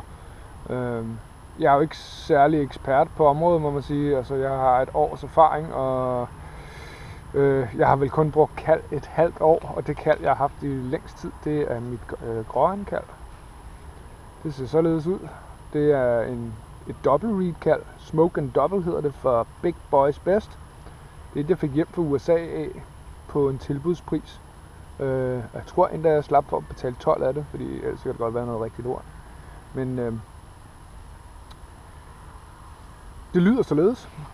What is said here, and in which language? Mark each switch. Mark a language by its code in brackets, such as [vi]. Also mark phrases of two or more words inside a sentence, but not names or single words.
[da] Jeg er jo ikke særlig ekspert på området, må man sige. Altså, jeg har et års erfaring, og jeg har vel kun brugt kald et halvt år, og det kald, jeg har haft i længst tid, det er mit gråandkald. Det ser således ud. Det er et [en] double reed [da] kald. [en] Smoke and double [da] hedder det for Big Boys Best. Det er det, jeg fik hjem fra USA af på en tilbudspris. Jeg tror endda, jeg slap for at betale 12 af det, fordi ellers kan det godt være noget rigtig lort. Men det lyder således.